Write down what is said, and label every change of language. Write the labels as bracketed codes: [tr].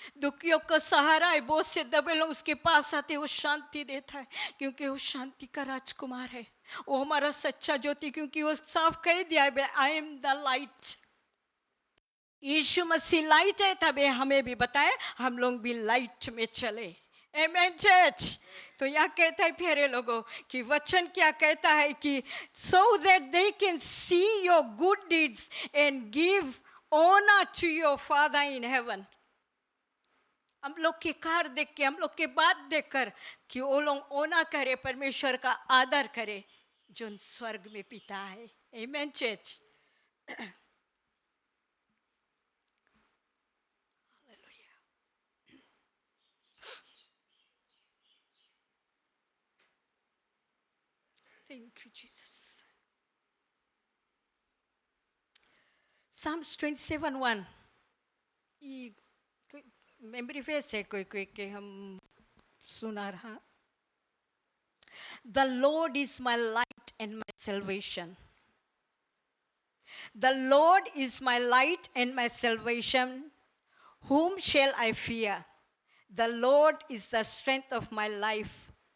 [hi] दुखियों का सहारा है, बहुत से दबे लोग उसके पास आते, वो शांति देता है, क्योंकि वो शांति का राजकुमार है। वो हमारा सच्चा ज्योति, क्योंकि वो साफ कह दिया है, [en] I am the light. [hi] Yeshu Masih light है, तब हमें भी बताए हम लोग भी लाइट में चले। आमेन चर्च। तो यहाँ कहता है प्यारे लोगों कि वचन क्या कहता है कि [en] so that they can see your good deeds and give honor to your Father in heaven। [hi] हम लोग के कार्य देख के, हम लोग के बात देखकर कि वो लोग ओना करे, परमेश्वर का आदर करे जो स्वर्ग में पिता है। आमेन church. [en] Thank you, Jesus. Psalms 27:1। [hi] ये मेमोरी फेस है कोई कोई के हम सुना रहा। [en] The Lord is my light and my salvation। The Lord is my light and my salvation। Whom shall I fear? The Lord is the strength of my life.